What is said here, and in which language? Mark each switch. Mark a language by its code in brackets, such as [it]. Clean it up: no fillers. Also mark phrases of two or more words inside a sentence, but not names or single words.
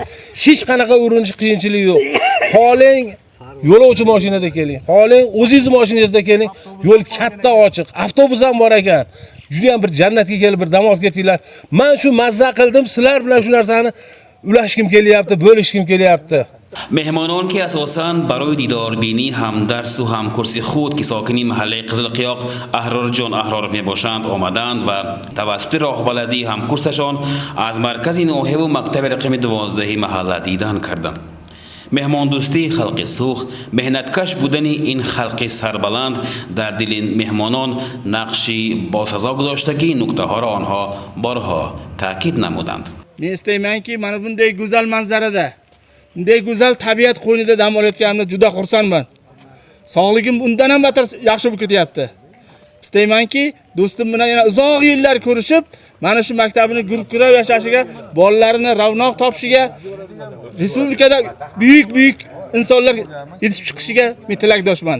[uz] Hech qanaqa urinish qiyinchilik yo'q. Xohlang yo'lovchi mashinada keling, xohlang o'zingiz mashinangizda keling. Yo'l katta ochiq, avtobus ham bor ekan. Juda ham bir jannatga kelib bir dam olib ketinglar. Men shu mazza qildim, sizlar bilan shu narsani ulashgim kelyapti, bo'lishgim kelyapti. [tg] مهمانان که اساساً برای دیداربینی همدرس و همکرسی خود که ساکنی محله قزلقیاق احرار جان احرارов می باشند آمدند و توسط راهبلدی همکرسشان از مرکز نوحه و مکتب رقم 12 محله دیدن کردند. مهمان دوستی خلق سوخ، مهنتکش بودن این خلق سربلند در دل مهمانان نقشی باسزا گذاشته که این نکته ها را آنها بارها تاکید نمودند. [uz] Men istaymanki, mana bunday go'zal manzarada, bunday go'zal tabiat qo'ynida dam olayotganimda juda xursandman. Sog'ligim bundan ham battar yaxshi bo'lib ketyapti. Istaymanki, do'stim bilan yana uzoq yillar ko'rishib, mana shu maktabini gurkurab yashashiga, bolalarini ravnoq topishiga, respublikada buyuk insonlar yetishib chiqishiga men tilakdoshman.